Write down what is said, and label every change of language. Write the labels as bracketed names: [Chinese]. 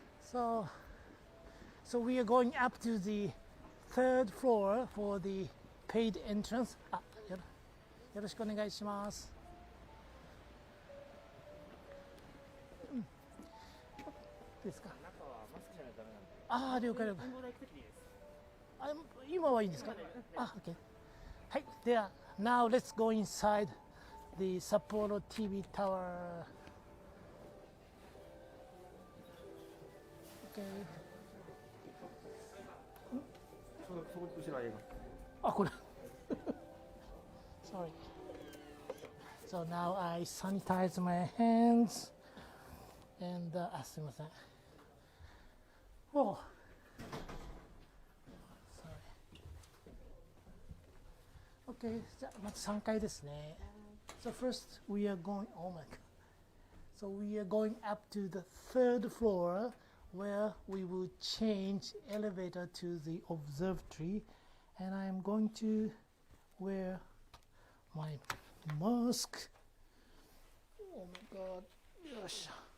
[English] So we are going up to the third floor for the paid entrance. [Japanese] よろしくお願いします。ですか。中はマスクじゃないとダメなんで。ああ、了解了解。あ、今はいいんですか。あ、OK。はい、では、 [English] now let's go inside the Sapporo TV tower. Okay. [Japanese] そこ後ろは映あ、これ。 [English] Sorry. So now I sanitize my hands and [Japanese] あ、すみません。 [English] Oh. Okay, [Japanese] じゃあまず3階ですね。 [English] So first we are going, oh my god. So we are going up to the third floor where we will change elevator to the observatory, and I am going to wear my mask. Oh my god. Yosh.